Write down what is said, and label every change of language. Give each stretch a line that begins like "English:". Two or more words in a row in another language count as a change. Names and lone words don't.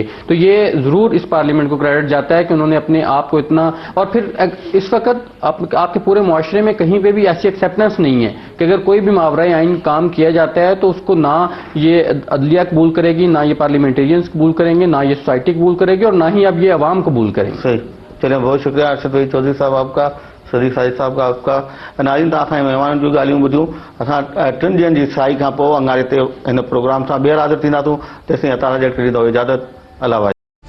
Urdu: تو یہ ضرور اس پارلیمنٹ کو کریڈٹ جاتا ہے کہ انہوں نے اپنے آپ کو اتنا, اور پھر اس وقت آپ کے پورے معاشرے میں کہیں پہ بھی ایسی ایکسیپٹنس نہیں ہے کہ اگر کوئی بھی ماورائے آئین کام کیا جاتا ہے تو اس کو نہ یہ عدلیہ قبول کرے گی, نہ یہ پارلیمنٹیرینز قبول کریں گے, نہ یہ سوسائٹی قبول کرے گی, اور نہ ہی اب یہ عوام قبول کریں گے. چلیں, بہت شکریہ ارشد وحید چودھری صاحب آپ کا, صدیق ساجد صاحب کا آپ کا. ناظرین,
Sindhi: तव्हां महिमान जूं ॻाल्हियूं ॿुधियूं. असां 3 ॾींहंनि जी साई खां पोइ अंगारे ते हिन प्रोग्राम सां ॿीहर हाज़िर थींदासूं. तेसिताईं अतां ॾींदो इजाज़त. अलाह.